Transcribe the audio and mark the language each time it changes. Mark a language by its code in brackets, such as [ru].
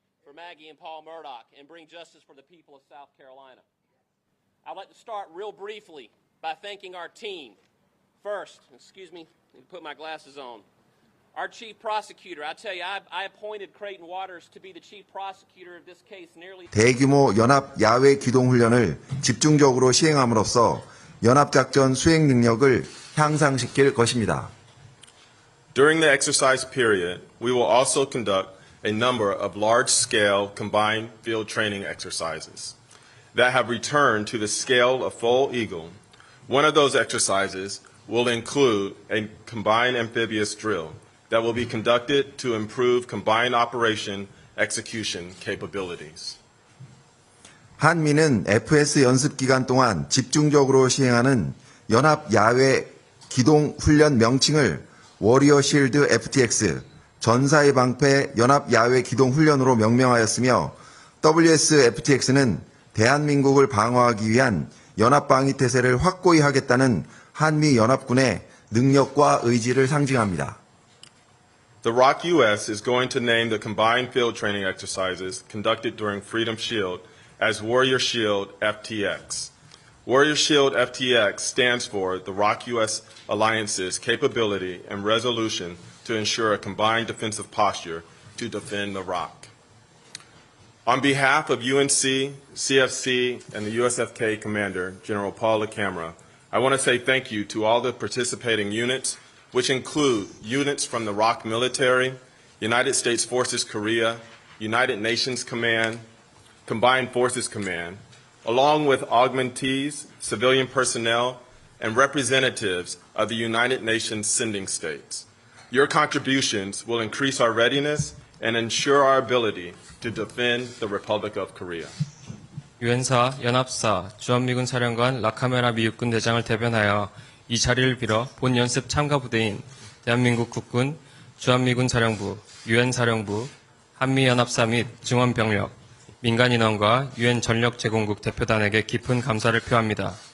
[en] for Maggie and Paul Murdoch and bring justice for the people of South Carolina. I'd like to start real briefly by thanking our team. First, excuse me, let me put my glasses on. Our chief prosecutor, I tell you, I appointed Creighton Waters to be the chief prosecutor of this case nearly. [ko] 대규모 연합 야외 기동 훈련을 집중적으로 시행함으로써 연합작전 수행 능력을 향상시킬 것입니다. [en] During the exercise period, we will also conduct a number of large-scale combined field training exercises that have returned to the scale of full eagle. One of those exercises will include a combined amphibious drill that will be conducted to improve combined operation execution capabilities. [ko] 한미는 FS 연습 기간 동안 집중적으로 시행하는 연합 야외 기동 훈련 명칭을 워리어 실드 FTX, 전사의 방패 연합 야외 기동 훈련으로 명명하였으며 WSFTX는 대한민국을 방어하기 위한 연합 방위 태세를 확고히 하겠다는 한미 연합군의 능력과 의지를 상징합니다. [en] The ROC U.S. is going to name the combined field training exercises conducted during Freedom Shield as Warrior Shield FTX. Warrior Shield FTX stands for the ROC U.S. Alliance's capability and resolution to ensure a combined defensive posture to defend the ROC. On behalf of UNC, CFC, and the USFK Commander, General Paul LaCamera, I want to say thank you to all the participating units, which include units from the ROC military, United States Forces Korea, United Nations Command, Combined Forces Command, along with augmentees, civilian personnel, and representatives of the United Nations sending states. Your contributions will increase our readiness and ensure our ability to defend the Republic of Korea. [ko] 유엔사, 연합사, 주한미군 사령관 라카메라 미 육군 대장을 대변하여 이 자리를 빌어 본 연습 참가 부대인 대한민국 국군, 주한미군 사령부, 유엔 사령부, 한미연합사 및 증원병력, 민간인원과 유엔 전력 제공국 대표단에게 깊은 감사를 표합니다.